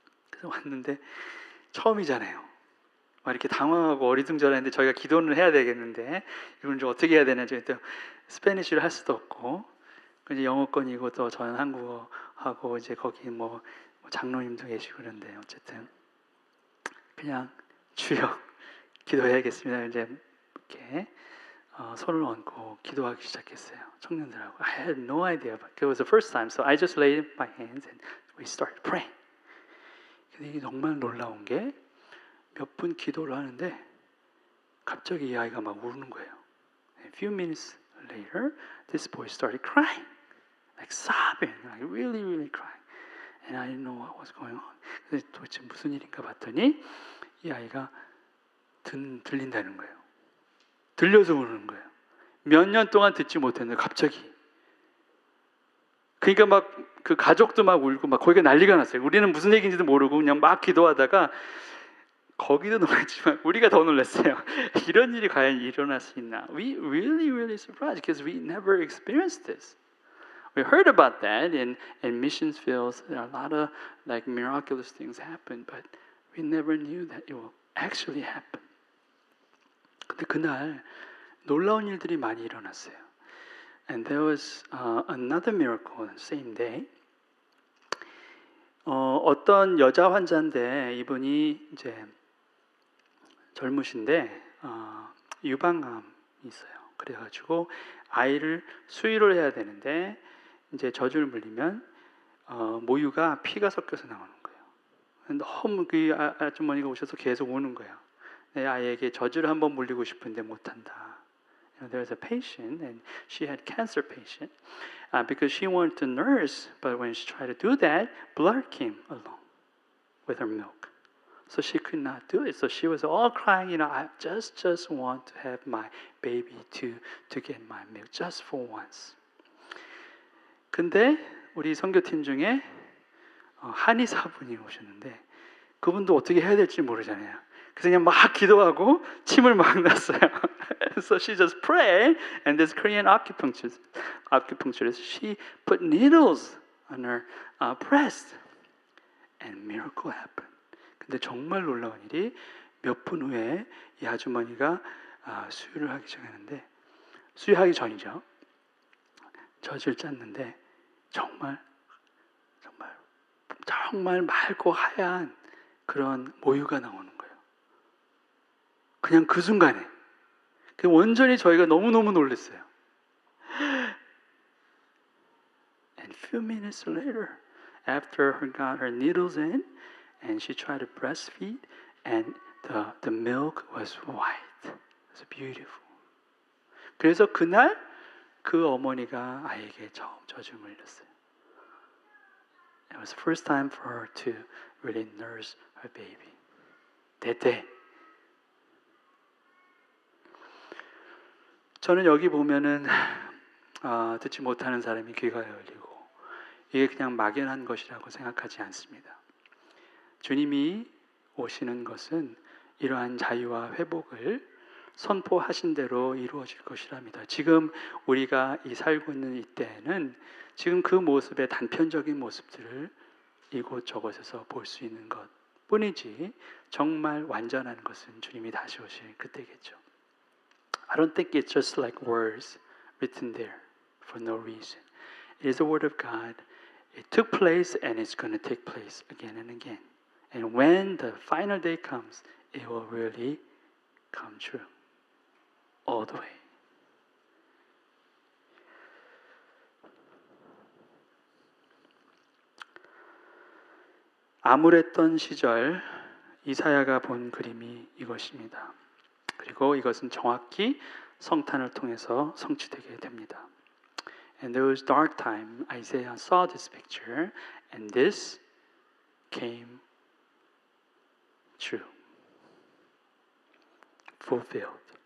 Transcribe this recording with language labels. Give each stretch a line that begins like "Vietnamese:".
Korean: 그래서 왔는데 처음이잖아요. 막 이렇게 당황하고 어리둥절했는데 저희가 기도를 해야 되겠는데 이걸 좀 어떻게 해야 되나 저희 또 스페니쉬를 할 수도 없고 이제 영어권이고 또 저는 한국어 하고 이제 거기 뭐 장로님도 계시고 그런데 어쨌든 그냥 주여 기도해야겠습니다. 이제 이렇게 손을 얹고 기도하기 시작했어요. 청년들하고.
English: I had no idea, but it was the first time, so I just laid my hands and we started praying.
Korean: 근데 이게 정말 놀라운 게 몇 분 기도를 하는데 갑자기 이 아이가 막 우는 거예요.
English: A few minutes later, this boy started crying, like sobbing, like really, really crying, and I didn't know what was going on.
Korean: 그래서 도대체 무슨 일인가 봤더니 이 아이가 들린다는 거예요. 들려서 우는 거예요. 몇 년 동안 듣지 못했는데 갑자기. 그러니까 막 그 가족도 막 울고 막 거기가 난리가 났어요. 우리는 무슨 얘기인지도 모르고 그냥 막 기도하다가 거기도 놀랐지만 우리가 더 놀랐어요. 이런 일이 과연 일어날 수 있나?
English: We really, really surprised because we never experienced this. We heard about that in missions fields. There are a lot of like miraculous things happen, but we never knew that it will actually happen.
Korean: 근데 그날 놀라운 일들이 많이 일어났어요.
English: And there was another miracle on the same day.
Korean: 어떤 여자 환자인데 이분이 이제 젊으신데 유방암이 있어요. 그래가지고 아이를 수유를 해야 되는데 이제 젖을 물리면 모유가 피가 섞여서 나오는 거예요. 너무 그 아주머니가 오셔서 계속 우는 거예요. 내 아이에게 젖을 한번 물리고 싶은데 못한다.
English: There was a patient, and she had cancer patient, because she wanted to nurse, but when she tried to do that, blood came along with her milk. So she could not do it. So she was all crying, I just want to have my baby to get my milk, just for once.
Korean: 근데 우리 선교팀 중에 한의사분이 오셨는데 그분도 어떻게 해야 될지 모르잖아요. 그래서 그냥 막 기도하고 침을 막 났어요.
English: So she just prayed, and this Korean acupuncturist, she put needles on her breast, and miracle happened.
Korean: 근데 정말 놀라운 일이 몇 분 후에 이 아주머니가 수유를 하기 시작하는데, 수유하기 전이죠. 젖을 짰는데 정말 맑고 하얀 그런 모유가 나오는 거예요. 그냥 그 순간에. 완전히 저희가 너무너무 놀랐어요.
English: And few minutes later, after her got her needles in, and she tried to breastfeed, and the milk was white. It was beautiful.
Korean: 그래서 그날 그 어머니가 아이에게 처음 젖을 물렸어요.
English: It was the first time for her to really nurse her baby. 대대.
Korean: 저는 여기 보면은 듣지 못하는 사람이 귀가 열리고 이게 그냥 막연한 것이라고 생각하지 않습니다. 주님이 오시는 것은 이러한 자유와 회복을 선포하신 대로 이루어질 것이랍니다. 지금 우리가 살고 있는 이때에는 지금 그 모습의 단편적인 모습들을 이곳저곳에서 볼 수 있는 것 뿐이지 정말 완전한 것은 주님이 다시 오실 그때겠죠.
English: I don't think it's just like words written there for no reason. It is the word of God. It took place and it's going to take place again and again. And when the final day comes, it will really come true. All the way.
Korean: 암울했던 시절 이사야가 본 그림이 이것입니다. 그리고 이것은 정확히 성탄을 통해서 성취되게 됩니다.
English: In those dark times, Isaiah saw this picture, and this came true, fulfilled.